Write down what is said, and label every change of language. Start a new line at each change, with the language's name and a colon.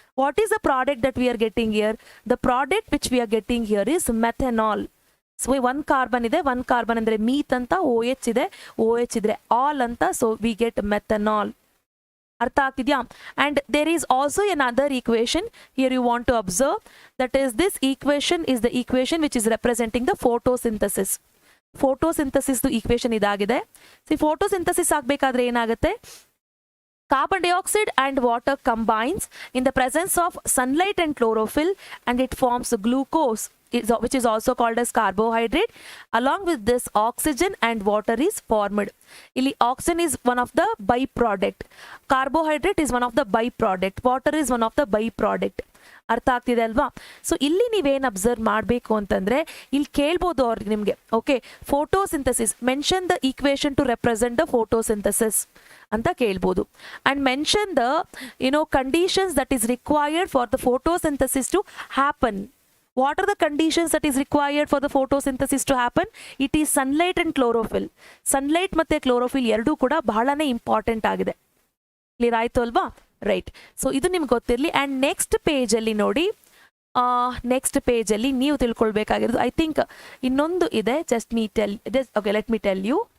English: What is the product that we are getting here? The product which we are getting here is methanol.
Kannada: So one carbon ಇದೆ, one carbon ಅಂದರೆ ಮೀತ್ ಅಂತ, OH ಇದೆ, OH ಇದ್ರೆ all ಅಂತ,
English: So we get methanol.
Kannada: ಅರ್ಥ ಆಗ್ತಿದ್ಯಾ?
English: And there is also another equation here you want to observe, that is this equation is the equation which is representing the photosynthesis.
Kannada: photosynthesis equation ಇದಾಗಿದೆ. photosynthesis ಆಗಬೇಕಾದ್ರೆ ಏನಾಗುತ್ತೆ?
English: Carbon dioxide and water combines in the presence of sunlight and chlorophyll and it forms glucose, which is also called as carbohydrate. Along with this, oxygen and water is formed. Ili oxygen is one of the byproduct. Carbohydrate is one of the byproduct. Water is one of the byproduct.
Kannada: ಅರ್ಥ ಆಗ್ತಿದೆ ಅಲ್ವಾ? So ಇಲ್ಲಿ ನೀವೇನು observe ಮಾಡಬೇಕು ಅಂತಂದ್ರೆ ಇಲ್ಲಿ ಕೇಳ್ಬೋದು ಅವ್ರಿಗೆ ನಿಮಗೆ, okay, photosynthesis
English: mention the equation to represent the photosynthesis
Kannada: ಅಂತ ಕೇಳ್ಬೋದು.
English: And mention the conditions that is required for the photosynthesis to happen. What are the conditions that is required for the photosynthesis to happen? It is sunlight and chlorophyll.
Kannada: Sunlight ಮತ್ತೆ chlorophyll ಎರಡೂ ಕೂಡ ಬಹಳನೇ important ಆಗಿದೆ. Clear ಆಯ್ತು ಅಲ್ವಾ? Right. So ಇದು ನಿಮ್ಗೆ ಗೊತ್ತಿರಲಿ. ಆ್ಯಂಡ್ ನೆಕ್ಸ್ಟ್ ಪೇಜಲ್ಲಿ ನೋಡಿ, ನೆಕ್ಸ್ಟ್ ಪೇಜಲ್ಲಿ ನೀವು ತಿಳ್ಕೊಳ್ಬೇಕಾಗಿರೋದು ಐ ಥಿಂಕ್ ಇನ್ನೊಂದು ಇದೆ. Okay,
English: Let me tell you.